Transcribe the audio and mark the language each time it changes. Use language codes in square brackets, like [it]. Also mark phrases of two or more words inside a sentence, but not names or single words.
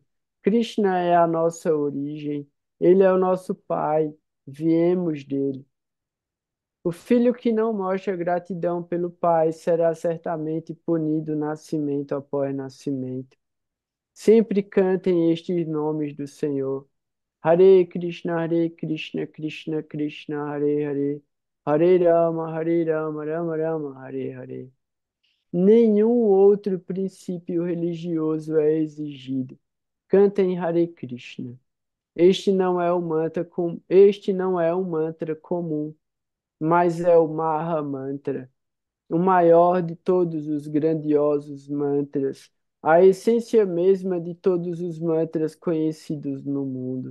[pt] Krishna é a nossa origem, ele é o nosso Pai, viemos dele. O filho que não mostra gratidão pelo pai será certamente punido nascimento após nascimento. Sempre cantem estes nomes do Senhor. [sa] हरे कृष्ण कृष्ण कृष्ण हरे हरे हरे राम राम राम हरे हरे. [pt] Nenhum outro princípio religioso é exigido. Cantem [sa] हरे कृष्ण. [pt] Este não é um mantra comum, mas é o [sa] महा मन्त्र, [pt] o maior de todos os grandiosos mantras, a essência mesma de todos os mantras conhecidos no mundo.